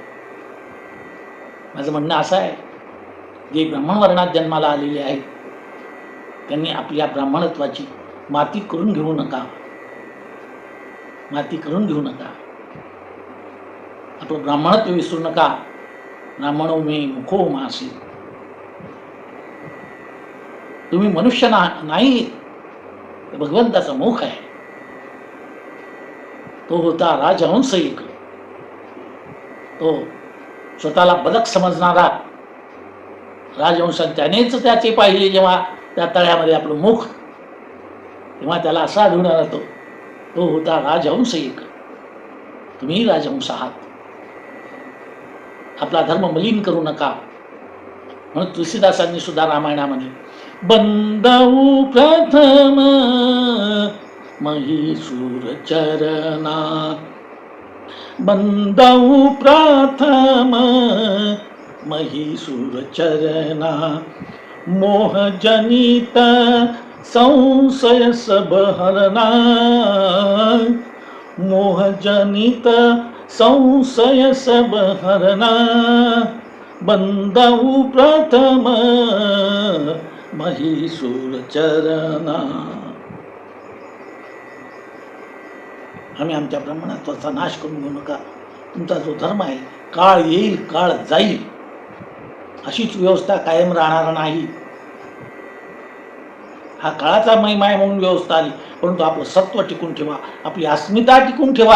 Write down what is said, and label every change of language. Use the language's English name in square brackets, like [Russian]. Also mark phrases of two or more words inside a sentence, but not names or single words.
[Marathi] माझं म्हणणं असं आहे, जे ब्राह्मण वर्णात जन्माला आलेले आहेत त्यांनी आपल्या ब्राह्मणत्वाची माती करून घेऊ नका, माती करून घेऊ नका. आपलं ब्राह्मणत्व विसरू नका. [Sanskrit] ब्राह्मणो मे मुखो मासी. [Marathi] तुम्ही मनुष्य नाही, भगवंताचा मुख आहे. तो होता राजहंस एक. तो स्वतःला बदक समजणारा राजहंस. त्यानेच त्याचे पाहिले जेव्हा त्या तळ्यामध्ये आपलं मुख, तेव्हा त्याला असा आढळून आला. तो होता राजहंस एक. तुम्ही राजहंस आहात. आपला धर्म मलिन करू नका. म्हणून तुलसीदासांनी सुद्धा रामायणामध्ये [Awadhi] बंदऊ प्रथम महिषूर चरणा, बंदऊ प्रथम महिषूर चरणा, मोहजनित संशय सब हरणा, मोहजनित संशय सब हरणा, बंदऊ प्रथम महिसूर चरणा. [Marathi] आम्ही आमच्या ब्रह्मणात्वाचा नाश करून घेऊ नका. तुमचा जो धर्म आहे, काळ येईल काळ जाईल, अशीच व्यवस्था कायम राहणार नाही. हा काळाचा महिमा आहे म्हणून व्यवस्था आली, परंतु आपलं सत्व टिकून ठेवा, आपली अस्मिता टिकून ठेवा.